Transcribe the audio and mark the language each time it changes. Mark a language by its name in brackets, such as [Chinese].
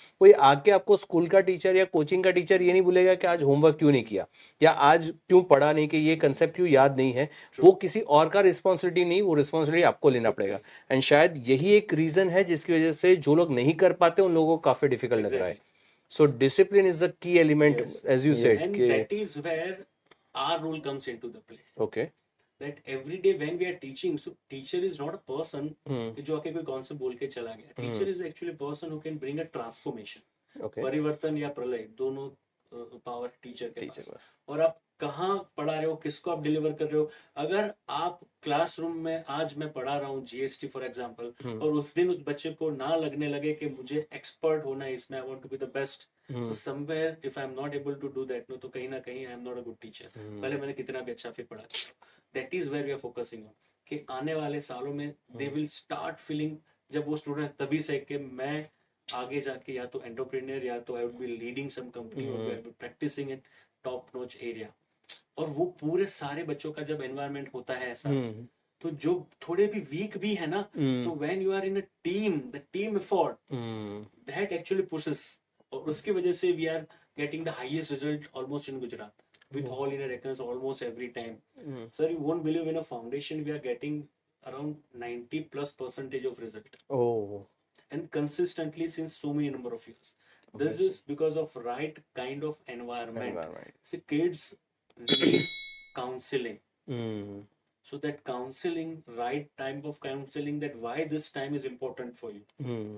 [Hindi] कोई आके आपको स्कूल का टीचर या कोचिंग का टीचर ये नहीं बोलेगा कि आज होमवर्क क्यों नहीं किया या आज क्यों पढ़ा नहीं, कि ये कंसेप्ट क्यों याद नहीं है। वो किसी और का रिस्पॉन्सिबिलिटी नहीं, वो रिस्पॉन्सिबिलिटी आपको लेना पड़ेगा। एंड शायद यही एक रीजन है जिसकी वजह से जो लोग नहीं कर पाते उन लोगों को काफी डिफिकल्ट लग रहा है। [English] So discipline is the key element, as you said, and that is where our role comes into the play. Okay That every day when we are teaching, so teacher is not a person [Hindi] कि जो आके कोई concept बोल के चला गया. [English] Teacher is actually a person who can bring a transformation. Okay [Hindi] परिवर्तन या प्रलय दोनों पावर टीचर के पास. और आप कहाँ पढ़ा रहे हो, किसको आप डिलीवर कर रहे हो. अगर आप क्लासरूम में आज मैं पढ़ा रहा हूँ GST फॉर एग्जांपल, और उस दिन उस बच्चे को ना लगने लगे कि मुझे एक्सपर्ट होना है इसमें, [English] I want to be the best, [Hindi] तो [English] somewhere if I am not able to do that, [Hindi] no, तो कहीं ना कहीं [English] I am not a good teacher. [Hindi] भले मैंने कितना भी अच्छा फिर पढ़ा दिया. [English] that is where we are focusing on [Hindi] कि आने वाले सालों में [English] they will start feeling, [Hindi] जब वो स्टूडेंट तभी से कि मैं आगे जाके या तो एंटरप्रेन्योर या तो [English] I would be leading some company [Hindi] और [English] I would be practicing in top notch area. [Hindi] और वो पूरे सारे बच्चों का जब एनवायरनमेंट होता है ऐसा, तो जो थोड़े भी वीक भी है ना, तो [English] when you are in a team, the team effort that actually pushes, [Hindi] और उसकी वजह से [English] We are getting the highest result almost in Gujarat with all inner records almost every time. Sir, you won't believe, in a foundation we are getting around 90+% of result. Oh. And consistently since so many number of years. This is because of right kind of environment. See, kids need counseling. So that counseling, right type of counseling, that why this time is important for you.